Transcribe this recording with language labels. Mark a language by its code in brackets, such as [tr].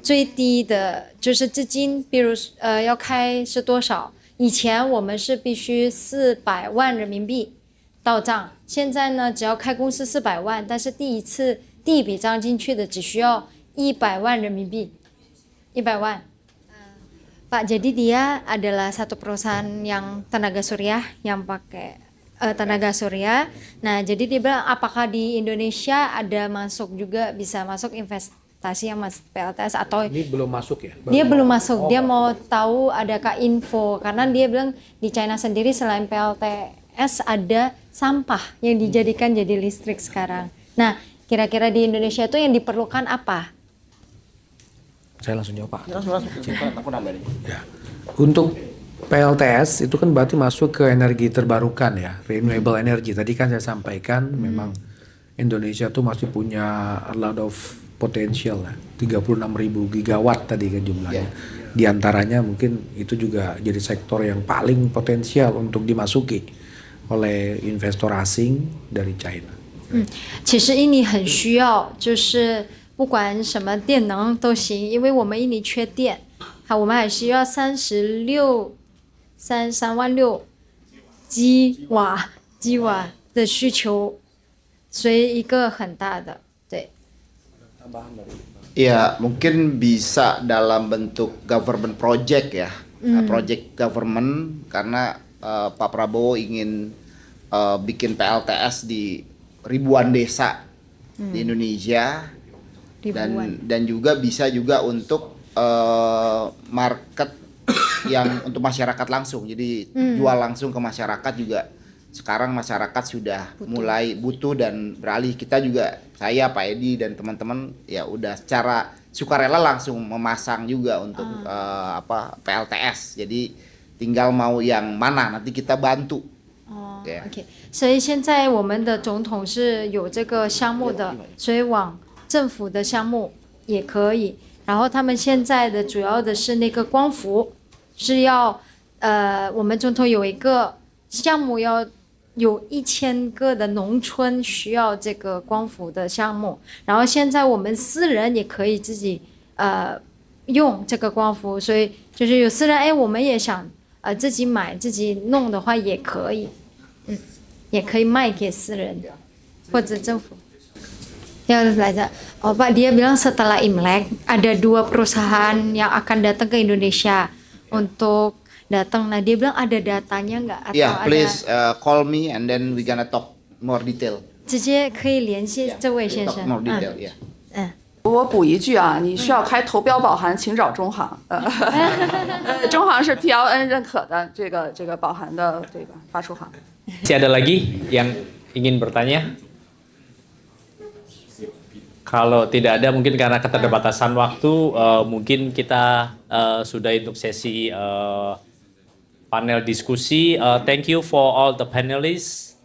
[zh] 最低的就是资金，比如要开是多少？以前我们是必须400万人民币到账，现在呢，只要开公司400万，但是第一笔账进去的只需要100万人民币，100万。 [id] Pak, jadi dia adalah satu perusahaan yang tenaga surya yang pakai tenaga surya. Nah, jadi dia bilang apakah di Indonesia ada masuk juga bisa masuk investasi yang masuk PLTS atau Ini belum masuk ya? dia belum masuk. Dia mau tahu adakah info karena dia bilang di China sendiri selain PLTS ada sampah yang dijadikan jadi listrik sekarang. Nah, kira-kira di Indonesia itu yang diperlukan apa? Saya langsung jawab Pak. Ya. Untuk PLTS itu kan berarti masuk ke energi terbarukan ya, renewable energy. Tadi kan saya sampaikan memang Indonesia tuh masih punya [en] a lot of potential [id] lah, 36.000 gigawatt tadi kan jumlahnya. Di antaranya mungkin itu juga jadi sektor yang paling potensial untuk dimasuki oleh investor asing dari China. [zh] 其实印尼很需要，就是不管什么电能都行，因为我们印尼缺电，我们还需要33.6万吉瓦的需求，所以一个很大的，对。 [id] Ya, mungkin bisa dalam bentuk [en] government project [id] ya, [en] project government [id] karena Pak Prabowo ingin bikin PLTS di ribuan desa di Indonesia dan juga bisa juga untuk market yang untuk masyarakat langsung, jadi jual langsung ke masyarakat juga. Sekarang masyarakat sudah mulai butuh dan beralih. Kita juga, saya, Pak Edi dan teman-teman ya udah secara sukarela langsung memasang juga untuk PLTS. Jadi tinggal mau yang mana nanti kita bantu. [zh] OK， 所以现在我们的总统是有这个项目的，所以往政府的项目也可以。然后他们现在的主要的是那个光伏，是要我们总统有一个项目要。有1000个的农村需要这个光伏的项目，然后现在我们私人也可以自己用这个光伏，所以就是有私人我们也想自己买自己弄的话也可以，也可以卖给私人或者政府。 [id] Ya belajar. Oh Pak, dia bilang setelah Imlek ada 2 perusahaan yang akan datang ke Indonesia untuk datang. Nah dia bilang ada datanya nggak atau [en] yeah, please call me and then we gonna talk more detail. [zh] 直接可以联系这位先生。 [en] more detail, yeah. [zh] 我补一句啊，你需要开投标保函，请找中行。中行是 PLN 认可的这个保函的这个发出行。 [id] Masih ada lagi yang ingin bertanya? Kalau tidak ada, mungkin karena keterbatasan waktu, mungkin kita sudah untuk sesi panel diskusi. [en] Thank you for all the panelists.